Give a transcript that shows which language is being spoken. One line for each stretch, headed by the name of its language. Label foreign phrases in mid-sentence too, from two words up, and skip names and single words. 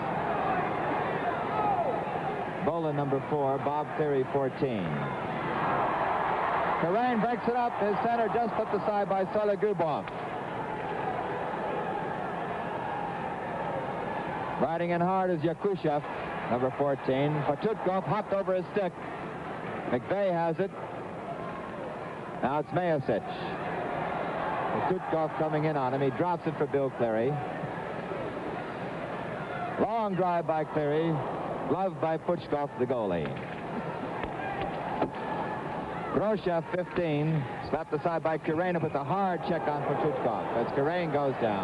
English: Ю.Баулин, number 4, Bob Cleary, 14. Q.Крейн breaks it up. His center just flipped aside by Н.Сологубов. Riding in hard is Якушев, number 14. П.Пучков hopped over his stick. McVeigh has it. Now it's Мейасич. П.Пучков coming in on him. He drops it for Bill Cleary. Long drive by Cleary. Gloved by П.Пучков, the goalie. Г.Грошев, 15. Slapped aside by Q.Крейн with a hard check on П.Пучкov as Q.Крейн goes down.